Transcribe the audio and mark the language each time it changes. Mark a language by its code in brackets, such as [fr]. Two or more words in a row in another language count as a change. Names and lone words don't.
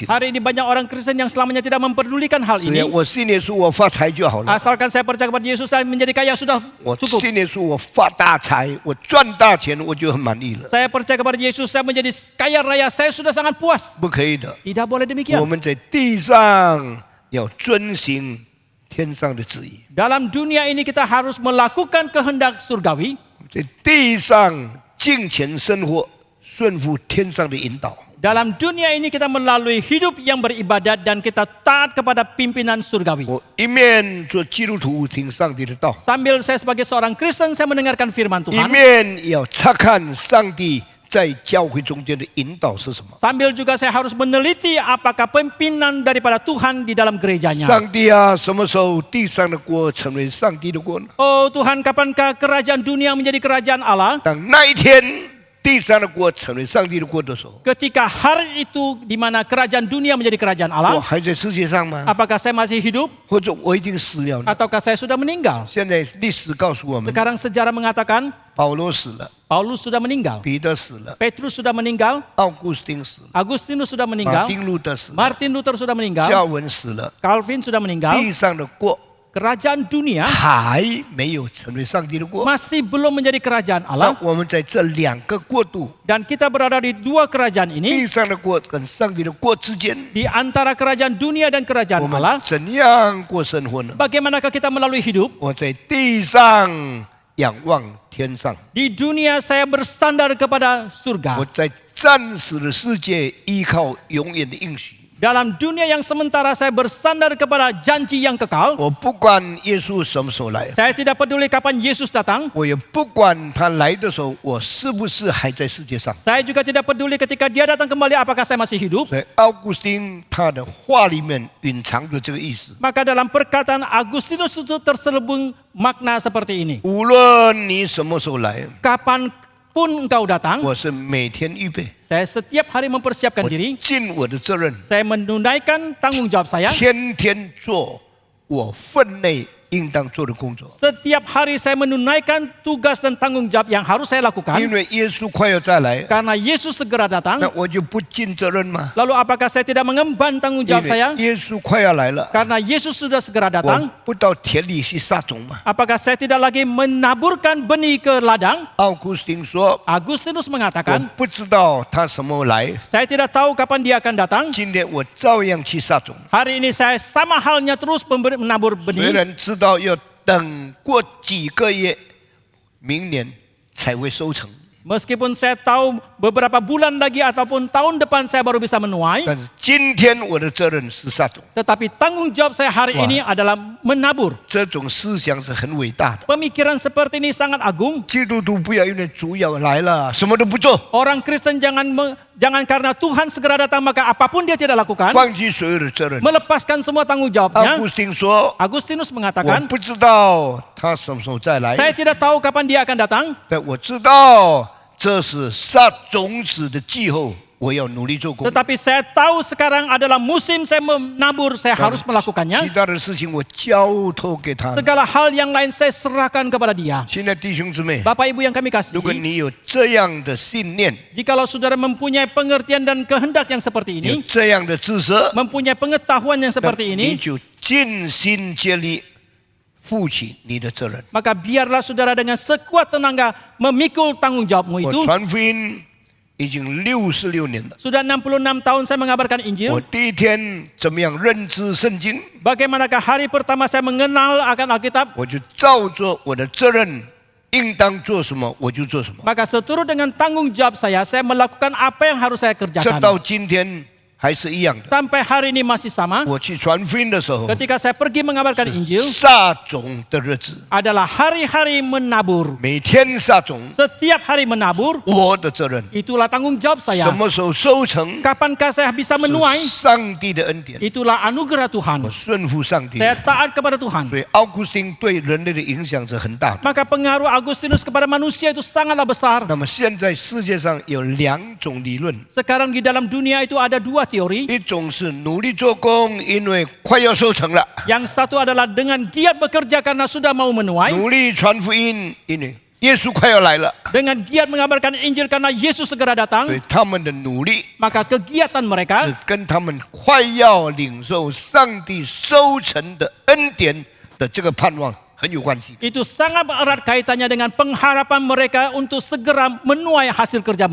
[id] Hari ini banyak orang Kristen yang selamanya tidak memperdulikan hal [zh] 所以 [id] ini. [zh] 我信耶稣，我发财就好了。 [id] Asalkan saya percaya kepada Yesus dan menjadi kaya sudah [zh] 我 [id] cukup. [zh] 信耶稣，我发大财，我赚大钱，我就很满意了。 [id] Saya percaya kepada Yesus, saya menjadi kaya raya, saya sudah sangat puas. [zh] 不可以的， [id] Tidak boleh [zh] 我 [id] demikian. [zh] 们在地上要遵行天上的旨意， [id] Dalam dunia ini kita harus melakukan kehendak surgawi. [zh] 在地上敬虔生活，顺服天上的引导。 [id] Dalam dunia ini kita melalui hidup yang beribadat dan kita taat kepada pimpinan surgawi. [zh] 我一面做基督徒听上帝的道， [id] Sambil saya sebagai seorang Kristen, saya mendengarkan firman [zh] 一 [id] Tuhan. [zh] 面要查看上帝在教会中间的引导是什么。 [id] Sambil juga saya harus meneliti apakah pimpinan daripada Tuhan di dalam gerejanya. [zh] 上帝啊，什么时候地上的国成为上帝的国呢？ [id] Oh Tuhan, kapankah kerajaan dunia menjadi kerajaan Allah? [zh] 当那一天地上的国成为上帝的国的时候， [id] Ketika hari itu di mana kerajaan dunia menjadi kerajaan [zh] 我 [id] Allah, [zh] 还在世界上吗？ [id] apakah saya masih hidup [zh] 或者我已经死了呢？ [id] ataukah saya sudah meninggal? [zh] 现在历史告诉我们， [id] Sekarang sejarah mengatakan [zh] 保罗死了， [id] Paulus sudah meninggal, [zh] 彼得死了， [id] Petrus sudah meninggal, [zh] 奥古斯丁死了， [id] Agustinus sudah [zh] 马 [id] meninggal, [zh] 丁路德死了， [id] Martin Luther sudah [zh] 教 [id] meninggal, [zh] 文死了， [id] Calvin sudah meninggal. [zh] 地上的国 [id] Kerajaan dunia [zh] 还没有成为上帝的国。 [id] masih belum menjadi kerajaan [zh] 那 [id] Allah [zh] 我们在这两个国度， [id] dan kita berada di dua kerajaan ini [zh] 地上的国跟上帝的国之间， [id] di antara kerajaan dunia dan [zh] 我 [id] kerajaan [zh] 们 [id] Allah. [zh] 怎样过生活呢？ [id] Bagaimanakah kita melalui hidup? [zh] 我在地上仰望天上， [id] Di dunia saya bersandar kepada [zh] 我 [id] surga. [zh] 在暂时的世界依靠永远的应许。 [id] Dalam dunia yang sementara saya bersandar kepada janji yang kekal. [zh] 我不管耶稣什么时候来， [id] Saya tidak peduli kapan Yesus datang. [zh] 我也不管他来的时候我是不是还在世界上。 [id] Saya juga tidak peduli ketika dia datang kembali apakah saya masih hidup. [zh] 所以奥古斯丁他的话里面蕴藏着这个意思： [id] Maka dalam perkataan Agustinus itu terselubung makna seperti ini. [zh] 无论你什么时候来， [id] Kapanpun engkau datang, [zh] 我是每天预备， [id] saya setiap hari mempersiapkan [zh] 我 [id] diri. [zh] 尽我的责任， [id] Saya menunaikan tanggung jawab saya. [zh] 天天做我分内应当做的工作。 [id] Setiap hari saya menunaikan tugas dan tanggung jawab yang harus saya [zh] 因 [id] lakukan. [zh] 为耶稣快要再来， [id] Karena Yesus segera [zh] 那 [id] datang. [zh] 我就不尽责任吗？ [id] Lalu apakah saya tidak mengemban tanggung [zh] 因 [id] jawab [zh] 为 [id] saya? [zh] 耶稣快要来了， [id] Karena Yesus sudah segera [zh] 我 [id] datang. [zh] 不到田里去撒种吗？ [id] Apakah saya tidak lagi menaburkan benih ke ladang? [zh] 奥古斯丁说：“ [id] Agustinus [zh] 我 [id] mengatakan, [zh] 不知道他什么时候来， [id] saya tidak tahu kapan dia akan datang. [zh] 今天我照样去撒种。 [id] Hari ini saya sama halnya terus menabur [zh] 虽 [id] benih. [zh] 然知道要等过几个月，明年才会收成， [id] Meskipun saya tahu beberapa bulan lagi ataupun tahun depan saya baru bisa menuai. [zh] 但是今天我的责任是撒种。 [id] Tetapi tanggung jawab saya hari Wah. ini adalah menabur. [zh] 这种思想是很伟大的。 [id] Pemikiran seperti ini sangat agung. [zh] 基督徒不要因为主要来了，什么都不做， [id] Orang Kristen jangan karena Tuhan segera datang maka apapun dia tidak lakukan. [zh] 放弃所有的责任。 [id] Melepaskan semua tanggung [zh] 奥 [id] jawabnya. [zh] 古斯丁说：“ [id] Agustinus [zh] 我 [id] mengatakan, [zh] 不知道他什么时候再来， [id] saya tidak tahu kapan dia akan datang. [zh] 但我知道这是撒种子的季候，我要努力做工。 [id] Tetapi saya tahu sekarang adalah musim saya menabur, saya harus [zh] 其 [id] melakukannya. [zh] 他的事情我交托给他。 [id] Segala hal yang lain saya serahkan kepada dia. [zh] 现在弟兄姊妹， [id] Bapak Ibu yang kami [zh] 如果 [id] kasih, [zh] 你有这样的信念， [id] jikalau saudara mempunyai pengertian dan kehendak yang seperti [zh] 有 [id] ini, [zh] 这样的知识， [id] mempunyai pengetahuan yang [zh] 那 [id] seperti [zh] 你 [id] ini, [zh] 就尽心竭力负起你的责任。 [id] maka biarlah saudara dengan sekuat tenaga memikul tanggung jawabmu [zh] 我 [id] itu. [zh] 传福音已经66年了， [id] Sudah 66 tahun saya mengabarkan [zh] 我 [id] Injil. [zh] 第一天怎么样认知圣经， [id] Bagaimanakah hari pertama saya mengenal akan Alkitab? [zh] 我就照着我的责任应当做什么我就做什么。 [id] Maka seturut dengan tanggung jawab saya melakukan apa yang harus saya [zh] 这 [id] kerjakan. [zh] 到今天还是一样的。 [id] sampai hari ini masih sama. [zh] 我去传福音的时候， [id] Ketika saya pergi mengabarkan Injil [zh] 撒种的日子， [id] adalah hari-hari menabur. [zh] 每天撒种， [id] Setiap hari menabur, [zh] 我的责任。 [id] itulah tanggung jawab [zh] 什 [id] saya. [zh] 么时候收成， [id] Kapankah saya bisa [zh] 是 [id] menuai? [zh] 上帝的恩典。 [id] Itulah anugerah Tuhan. [zh] 我顺服上帝， [id] Saya taat kepada Tuhan. [zh] 所以奥古斯丁对人类的影响是很大的。 [id] Maka pengaruh Agustinus kepada manusia itu sangatlah besar. [zh] 那么现在世界上有两种理论， [id] Sekarang di dalam dunia itu ada dua teori. [zh] 一种是努力做工，因为快要收成了； [id] Yang satu adalah dengan giat bekerja karena sudah mau menuai. [zh] 努力传福音，因为耶稣快要来了。 [id] Dengan giat mengabarkan Injil karena Yesus segera [zh] 所 [id] datang. [zh] 以他们的努力 [id] Maka kegiatan [zh] 是 [id] mereka [zh] 跟他们快要领受上帝收成的恩典的这个盼望很有关系。 [id] itu sangat erat kaitannya dengan pengharapan mereka untuk segera menuai hasil kerja